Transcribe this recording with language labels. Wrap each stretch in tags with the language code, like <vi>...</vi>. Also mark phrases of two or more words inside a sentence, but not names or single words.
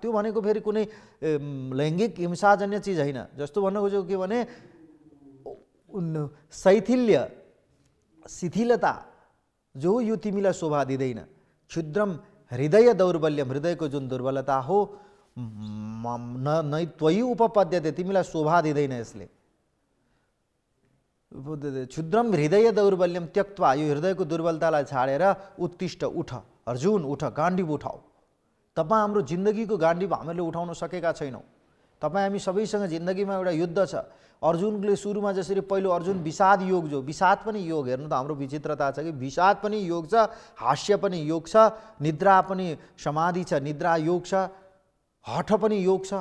<ne>त्यो भनेको फेरि कुनै लैङ्गिक हिंसाजन्य चिज होइन। जस्तो भन्न खोजेको के भने शैथिल्य, शिथिलता जो यो तिमीलाई शोभा दिँदैन।</ne> <sa>क्षुद्रम हृदय दौर्बल्यम,</sa> <ne>हृदयको जुन दुर्बलता हो,</ne> <sa>नै त्वयि उपपद्यते,</sa> <ne>तिमीलाई शोभा दिँदैन यसले।</ne> <sa>क्षुद्रम हृदय दौर्बल्यम त्यक्त्वा,</sa> <ne>यो हृदयको दुर्बलतालाई छाडेर उत्तिष्ठ, उठ अर्जुन, उठ, गाण्डीव उठाऊ। तपाईँ हाम्रो जिन्दगीको गाण्डीव हामीले उठाउन सकेका छैनौँ। तपाईँ हामी सबैसँग जिन्दगीमा एउटा युद्ध छ। अर्जुनले सुरुमा जसरी पहिलो अर्जुन विषाद योग, जो विषाद पनि योग, हेर्नु त हाम्रो विचित्रता छ कि विषाद पनि योग छ, हास्य पनि योग छ, निद्रा पनि समाधि छ, निद्रा योग छ, हठ पनि योग छ।</ne>